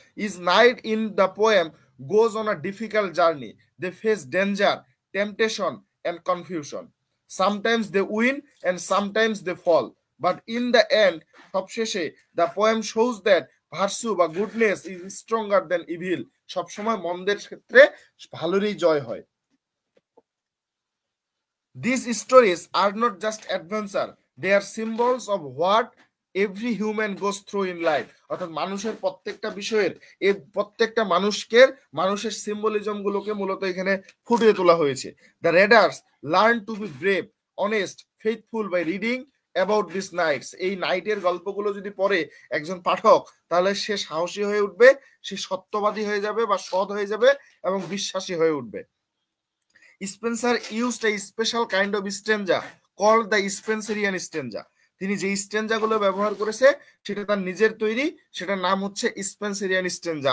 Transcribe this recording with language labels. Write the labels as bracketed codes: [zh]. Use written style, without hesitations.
[en] is knight in the poem goes on a difficult journey, they face danger, temptation and confusion, sometimes they win and sometimes they fall, but in the end, [bn] সবশেষে, [en] the poem shows that virtue বা goodness is stronger than evil, [bn] সবসময় মন্দের ক্ষেত্রে ভালোরই জয় হয়। [en] These stories are not just adventure, they are symbols of what every human goes through in life. [bn] অর্থাৎ মানুষের প্রত্যেকটা বিষয়ের, এই প্রত্যেকটা মানুষের সিম্বলিজম গুলোকে মূলত এখানে ফুটিয়ে তোলা হয়েছে। [en] The readers learn to be brave, honest, faithful by reading about these nights. [bn] এই নাইটের গল্পগুলো যদি পড়ে একজন পাঠক, তাহলে সে সাহসী হয়ে উঠবে, সে সত্যবাদী হয়ে যাবে বা সৎ হয়ে যাবে এবং বিশ্বাসী হয়ে উঠবে। [en] Spencer used a special kind of stanza called the Spencerian stanza. [bn] তিনি যে স্ট্যাঞ্জা গুলো ব্যবহার করেছে সেটা তার নিজের তৈরি, সেটার নাম হচ্ছে স্পেন্সেরিয়ান স্ট্যাঞ্জা।